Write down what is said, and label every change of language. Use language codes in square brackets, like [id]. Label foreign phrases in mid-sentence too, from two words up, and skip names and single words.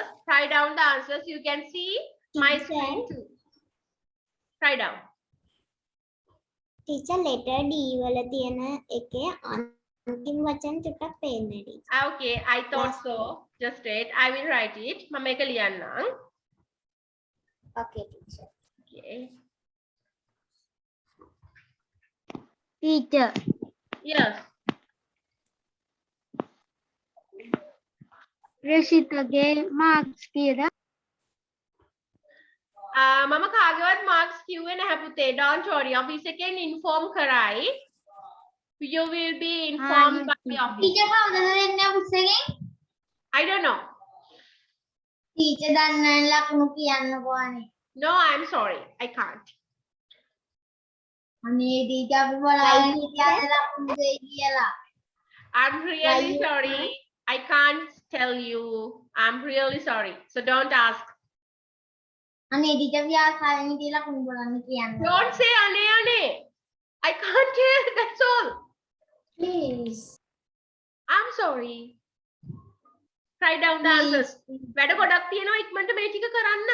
[en] Write down the answers. You can see my Teacher. screen too. Write down. [si] Teacher, letter D වල තියෙන එකේ අන්තිම වචන ටිකක් පේන්නේ teacher. [en] Okay, I thought so. Just wait. I will write it. [si] මම මේක ලියන්නම්. [en] Okay, teacher. Okay. Teacher. Yes. [si] රෂිතගේ marks කීයද? මම කාගේවත් marks කිව්වේ නැහැ පුතේ. [en] Don't worry. [si] office එකෙන් inform කරයි. [en] You will be informed by the office. Teacher, [si] කවුද දෙන්නේ office එකෙන්? [en] I don't know. [si] Teacher දන්නේ ලකුණු කියන්නකෝ අනේ. [en] No, I'm sorry. I can't. [si] අනේ teacher අපි බලන්න හිටියද ලකුණු දෙයි කියලා. [en] I'm really sorry. I can't tell you. I'm really sorry. So don't ask. [si] අනේ teacher ව්‍යාකරණ හිටිය ලකුණු බලන්න කියන්න. [en] Don't say [si] අනේ අනේ. [en] I can't hear. That's all. Please. I'm sorry. Write down the answers. [si] වැඩ ගොඩක් තියෙනවා ඉක්මනට මේ ටික කරන්න.